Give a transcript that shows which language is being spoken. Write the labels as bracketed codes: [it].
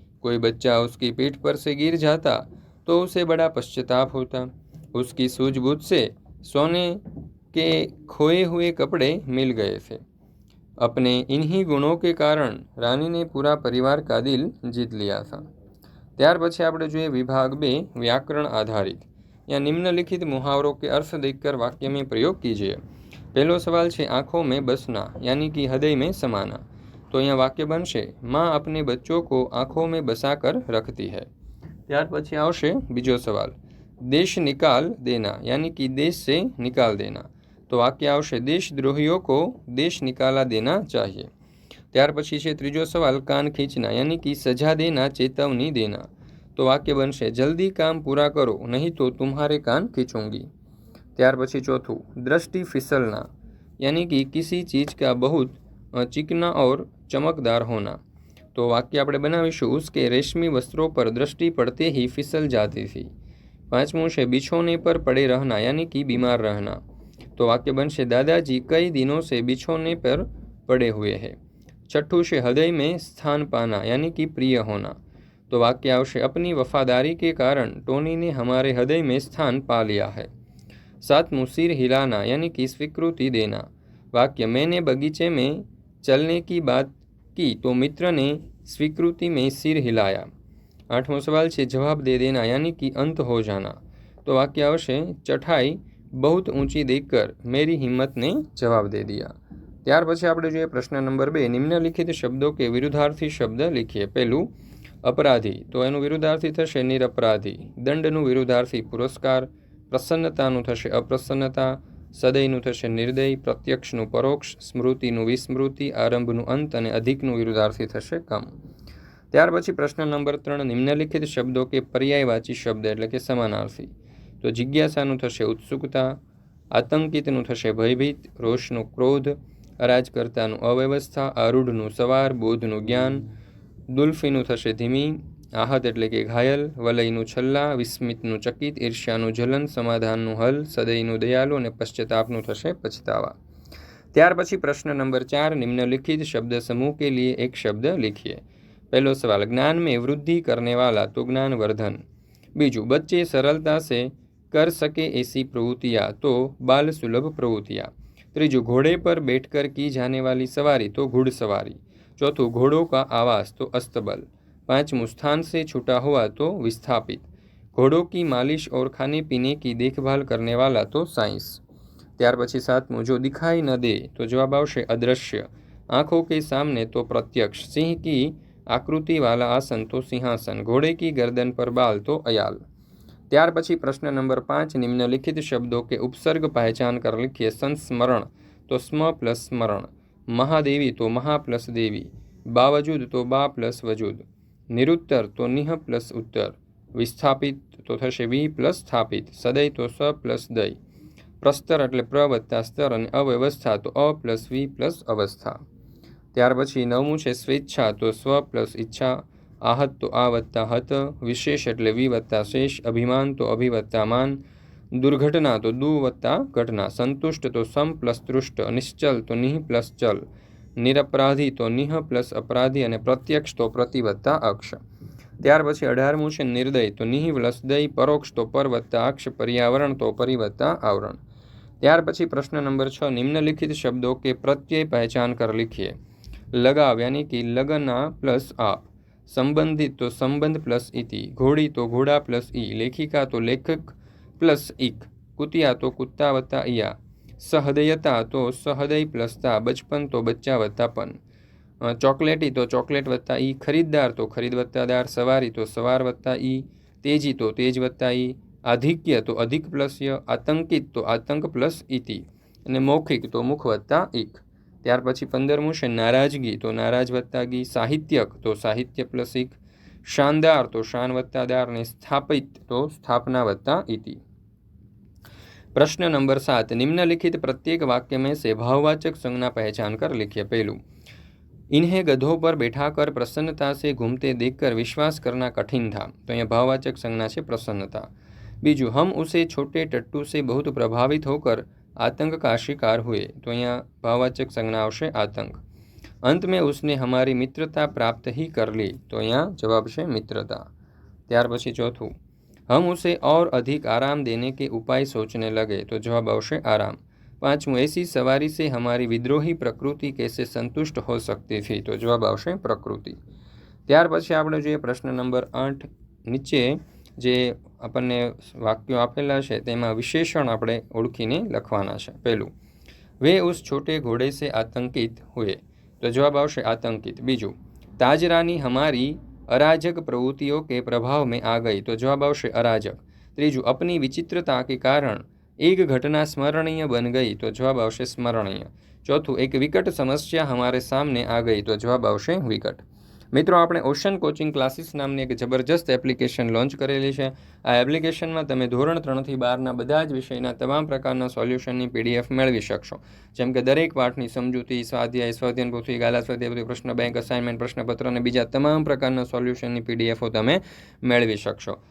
[hi] कोई बच्चा उसकी पीठ पर से गिर जाता तो उसे बड़ा पश्चाताप होता। उसकी सूझबूझ से सोने के खोए हुए कपड़े मिल गए थे। अपने इन्हीं गुणों के कारण रानी ने पूरा परिवार का दिल जीत लिया था। [gu] ત્યાર પછી આપણે જોઈએ [hi] विभाग 2 व्याकरण आधारित। यहाँ निम्नलिखित मुहावरों के अर्थ देखकर वाक्य में प्रयोग कीजिए। पहलो सवाल है आंखों में बसना यानी कि हृदय में समाना। तो यहाँ वाक्य बनशे माँ अपने बच्चों को आंखों में बसाकर रखती है। [gu] ત્યાર પછી આવશે બીજો સવાલ [hi] देश निकाल देना यानी कि देश से निकाल देना। तो वाक्य आवशे देशद्रोहियों को देश निकाला देना चाहिए। [gu] ત્યાર પછી છે ત્રીજો સવાલ કાન ખીંચના [hi] यानी कि सजा देना चेतावनी देना। तो वाक्य बनशे जल्दी काम पूरा करो नहीं तो तुम्हारे कान खींचूंगी। [gu] ત્યાર પછી ચોથું [hi] दृष्टि फिसलना यानी कि किसी चीज़ का बहुत चिकना और चमकदार होना। तो वाक्य [gu] આપણે બનાવીશું [hi] उसके रेशमी वस्त्रों पर दृष्टि पड़ते ही फिसल जाती थी। पांचमું છે बिछोने पर पड़े रहना यानी कि बीमार रहना। तो वाक्य बनशे दादाजी कई दिनों से बिछोने पर पड़े हुए हैं। छठ्ठું [gu] છે [hi] हृदय में स्थान पाना यानी कि प्रिय होना। तो वाक्य आवशे अपनी वफादारी के कारण टोनी ने हमारे हृदय में स्थान पा लिया है। सातमुं सिर हिलाना यानी कि स्वीकृति देना। वाक्य मैंने बगीचे में चलने की बात की तो मित्र ने स्वीकृति में सिर हिलाया। आठमो सवाल है जवाब दे देना यानी कि अंत हो जाना। तो वाक्य आवशे चढ़ाई बहुत ऊंची देखकर मेरी हिम्मत ने जवाब दे दिया। [gu] ત્યાર પછી આપણે જોઈએ પ્રશ્ન નંબર 2 નિમ્નલિખિત શબ્દો કે વિરુદ્ધાર્થી શબ્દ લખીએ। પહેલું अपराधी तो એનું વિરુદ્ધાર્થી થશે નિરપરાધી। દંડનું વિરુદ્ધાર્થી પુરસ્કાર। પ્રસન્નતાનું થશે અપ્રસન્નતા। સદયનું થશે નિર્દય। પ્રત્યક્ષનું પરોક્ષ। સ્મૃતિનું વિસ્મૃતિ। આરંભનું અંત અને અધિકનું વિરુદ્ધાર્થી થશે કમ। ત્યાર પછી પ્રશ્ન નંબર 3 નિમ્નલિખિત શબ્દો કે પર્યાયવાચી શબ્દ એટલે કે સમાનાર્થી। તો જિજ્ઞાસાનું થશે ઉત્સુકતા। આતંકિતનું થશે ભયભીત। રોષનું ક્રોધ। અરાજકર્તાનું અવ્યવસ્થા। આરૂઢનું સવાર। બોધનું જ્ઞાન। દુલ્ફીનું થશે ધીમી। आहत એટલે કે ઘાયલ। વલયનું છલ્લા। વિસ્મિતનું ચકિત। ઈર્ષ્યાનું જલન। સમાધાનનું હલ। સદયનું દયાળુ અને પશ્ચાતાપનું થશે પછતાવા। ત્યાર પછી પ્રશ્ન નંબર 4 [hi] निम्नलिखित शब्द समूह के लिए एक शब्द लिखिए। पहलो सवाल ज्ञान में वृद्धि करने वाला तो ज्ञानवर्धन। बीजू बच्चे सरलता से कर सके ऐसी प्रवृत्तियाँ तो बाल सुलभ प्रवृत्तियाँ। त्रीजू घोड़े पर बैठकर की जाने वाली सवारी तो घुड़सवारी। चौथू घोड़ों का आवास तो अस्तबल। पांचवू स्थान से छूटा हुआ तो विस्थापित। घोड़ों की मालिश और खाने पीने की देखभाल करने वाला तो साइंस। [gu] ત્યાર પછી સાતમું [hi] जो दिखाई न दे तो जवाब आवशे अदृश्य। आंखों के सामने तो प्रत्यक्ष। सिंह की आकृति वाला आसन तो सिंहासन। घोड़े की गर्दन पर बाल तो अयाल। [gu] ત્યાર પછી પ્રશ્न [hi] नंबर 5 निम्नलिखित शब्दों के उपसर्ग पहचान कर लिखिए। संस्मरण तो स्म प्लस स्मरण। महादेवी तो महा प्लस देवी। बावजूद तो बा प्लस वजूद। निरुत्तर तो निह प्लस उत्तर। विस्थापित तो थशे वी प्लस स्थापित। सदय तो स प्लस दय। प्रस्तर एटले प्र वत्ता स्तर [gu] અને અવ્યવસ્થા તો અ પ્લસ વી પ્લસ અવસ્થા। ત્યાર પછી નવમું છે સ્વેચ્છા તો સ્વ પ્લસ ઈચ્છા। [hi] आहत [gu] તો આ વત્તા હત। વિશેષ એટલે વી વત્તા શેષ। અભિમાન તો અભિ વત્તા માન। [hi] दुर्घटना तो दु वत्ता घटना। संतुष्ट तो सम प्लस तुष्ट। निश्चल तो निह प्लस चल। निरपराधी तो निह प्लस अपराधी [gu] અને પ્રત્યક્ષ તો પ્રતિ વત્તા અક્ષ। ત્યાર પછી 18મું છે નિર્દય તો નિહ પ્લસ દય। પરોક્ષ તો પર વત્તા અક્ષ। [hi] पर्यावरण तो परि वत्ता आवरण। [gu] ત્યાર પછી પ્રશ્ન નંબર 6 [hi] निम्नलिखित शब्दों के प्रत्यय पहचान कर लिखिए। लगाव यानी कि लगना प्लस आप। संबंधित तो संबंध प्लस इति। घोड़ी तो घोड़ा प्लस ई। लेखिका तो लेखक प्लस इक। कुतिया तो कुत्ता वत्ता इया। सहृदयता तो सहृदय प्लस ता। बचपन तो बच्चा वत्ता पन। चॉकलेटी तो चॉकलेट वत्ता ई। खरीददार तो खरीद वत्ता दार। सवारी तो सवार वत्ता ई। तेजी तो तेज वत्ता ई। आधिक्य तो अधिक प्लस य। आतंकित तो आतंक प्लस इति [gu] અને મૌખિક તો મુખ વત્તા એક। ત્યાર પછી 15મું છે નારાજગી તો નારાજ વત્તા ગી। સાહિત્યક તો સાહિત્ય પ્લસ એક। શાનદાર તો શાન વત્તા દાર અને સ્થાપિત તો સ્થાપના વત્તા [hi] इति। प्रश्न नंबर 7 निम्नलिखित प्रत्येक वाक्य में से भाववाचक संज्ञा पहचान कर लिखिए। पहलू इन्हें गधों पर बैठाकर प्रसन्नता से घूमते देखकर विश्वास करना कठिन था। तो यहाँ भाववाचक संज्ञा है प्रसन्नता। बीजू हम उसे छोटे टट्टू से बहुत प्रभावित होकर आतंक का शिकार हुए। तो यहाँ भाववाचक संज्ञा आवशे आतंक। अंत में उसने हमारी मित्रता प्राप्त ही कर ली। तो यहाँ जवाब है मित्रता। [gu] ત્યાર પછી [hi] चौथું हम उसे और अधिक आराम देने के उपाय सोचने लगे। तो जवाब आवशे आराम। पांचवुं ऐसी सवारी से हमारी विद्रोही प्रकृति कैसे संतुष्ट हो सकती थी। तो जवाब आवशे प्रकृति। [gu] ત્યાર પછી આપણે જોઈએ પ્રશ્ન નંબર 8 નીચે જે આપણને વાક્યો આપેલા છે તેમાં વિશેષણ આપણે ઓળખીને લખવાના છે. પહેલું, [hi] वे उस छोटे घोड़े से आतंकित हुए, तो जवाब आवश्य आतंकित. बीजू, ताज रानी हमारी अराजक प्रवृत्तियों के प्रभाव में आ गई, तो जवाब आवश्य अराजक. त्रीजू, अपनी विचित्रता के कारण एक घटना स्मरणीय बन गई, तो जवाब आवश्य स्मरणीय. चौथुं, एक विकट समस्या हमारे सामने आ गई, तो जवाब आवश्य विकट. [gu] મિત્રો, આપણે ઓશન કોચિંગ ક્લાસીસ નામની એક જબરજસ્ત એપ્લિકેશન લોન્ચ કરેલી છે. આ એપ્લિકેશનમાં તમે ધોરણ 3 થી 12ના બધા જ વિષયના તમામ પ્રકારના સોલ્યુશનની PDF મેળવી શકશો. જેમ કે દરેક પાઠની સમજૂતી, સ્વાધ્યાય, સ્વાધ્યાયન પોથી, ગાલા સ્વાધ્યાય પોથી, પ્રશ્ન બેંક, અસાઇનમેન્ટ, પ્રશ્નપત્ર અને બીજા તમામ પ્રકારના સોલ્યુશનની PDFો તમે મેળવી શકશો.